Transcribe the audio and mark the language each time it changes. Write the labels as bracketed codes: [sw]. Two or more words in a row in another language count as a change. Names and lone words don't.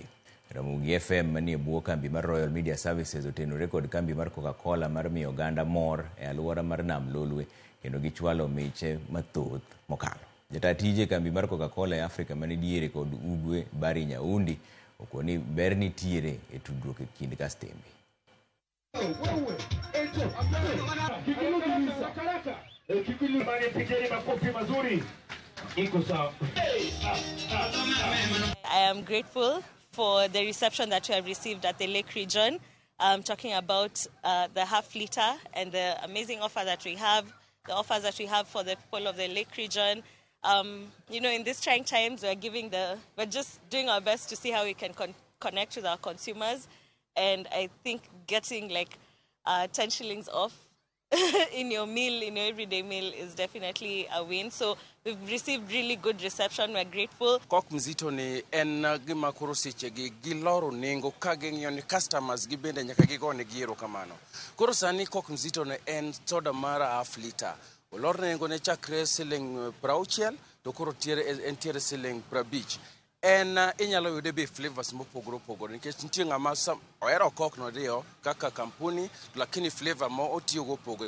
[luo] Ramogi FM manie bwo kambi mar Royal Media Services otenore kod kambi mar Coca mar miyo oganda mor e aluora mar Nam Lolwe kendo gichwalo miche mathoth mokalo. Jata tije kambi mar Coca e Afrika mani diere kod ugwe Bari Nyaundi okoni ber nitiere e tudruok e kind kastembe. [en] I am grateful for the reception that we have received at the Lake Region, talking about the half liter and the amazing offer that we have, the offers that we have for the people of the Lake Region. In these trying times, we're just doing our best to see how we can connect with our consumers. And I think getting 10 shillings off in your everyday meal is definitely a win. So we've received really good reception. We're grateful. [luo] Coke mzito ni en gima koro seche gi loro nengo ka ging'iyo ni customers gi bende nyaka gigone giro kamano. Koro sani Coke mzito ni en soda mara [en] half liter. [luo] Olor nengo ne chakre siling 60 to koro tiere siling 50. En inyalo yude be flavors mopogore nikech nitie ng'ama ohero Coke no dio kaka kampuni lakini flavor mo otiyo go opogore.